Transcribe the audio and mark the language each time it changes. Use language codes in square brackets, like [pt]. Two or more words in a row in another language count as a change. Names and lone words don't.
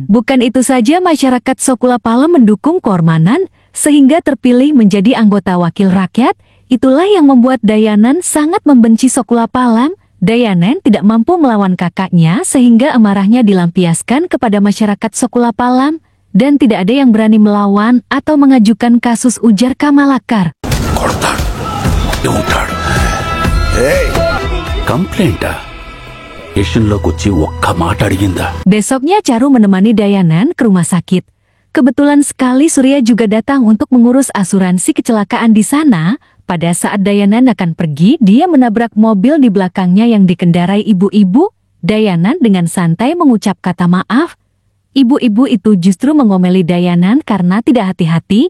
[id] Bukan itu saja, masyarakat Sokula Palam mendukung Kormanan sehingga terpilih menjadi anggota wakil rakyat. Itulah yang membuat Dayanan sangat membenci Sokula Palam. Dayanan tidak mampu melawan kakaknya sehingga amarahnya dilampiaskan kepada masyarakat Sokula Palam dan tidak ada yang berani melawan atau mengajukan kasus, ujar Kamalakar. [te] కొడతాడు ఉంటాడు. కంప్లైంటా స్టేషన్లోకి వచ్చి ఒక్క మాట అడిగిందా? [id] Besoknya Charu menemani Dayanan ke rumah sakit. Kebetulan sekali Surya juga datang untuk mengurus asuransi kecelakaan di sana. Pada saat Dayanan akan pergi, dia menabrak mobil di belakangnya yang dikendarai ibu-ibu. Dayanan dengan santai mengucap kata maaf. Ibu-ibu itu justru mengomeli Dayanan karena tidak hati-hati.